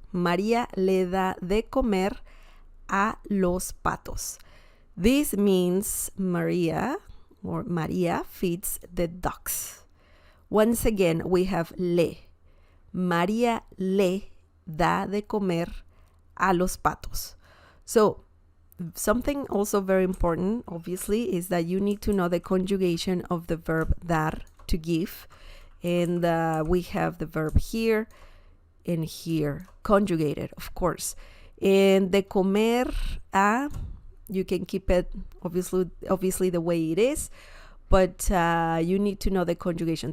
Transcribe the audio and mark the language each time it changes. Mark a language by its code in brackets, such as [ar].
[es] María le da de comer a los patos. [en] This means Maria feeds the ducks. Once again, we have le. [es] María le da de comer a los patos. [en] So something also very important, obviously, is that you need to know the conjugation of the verb dar, to give. And we have the verb here and here, conjugated, of course. And [es] de comer a, [en] you can keep it obviously the way it is, but you need to know the conjugation.